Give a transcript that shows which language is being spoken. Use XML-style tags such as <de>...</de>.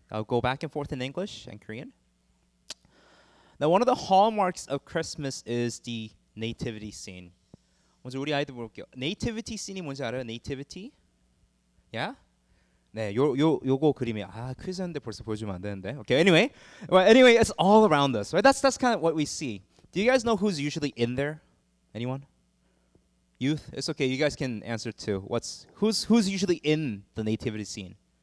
<en>I'll go back and forth in English and Korean. Now, one of the hallmarks of Christmas is the nativity scene.</en> <ko>먼저 우리 아이들 볼게요. Nativity scene이 뭔지 알아요?</ko> <en>Nativity? Yeah?</en> <ko>네, 요거 그림이 퀴즈인데 벌써 보여주면 안 되는데.</ko> <en>Okay, anyway, it's all around us, right? That's kind of what we see. Do you guys know who's usually in there? Anyone? Youth? It's okay. You guys can answer too. Who's usually in the nativity scene?</en>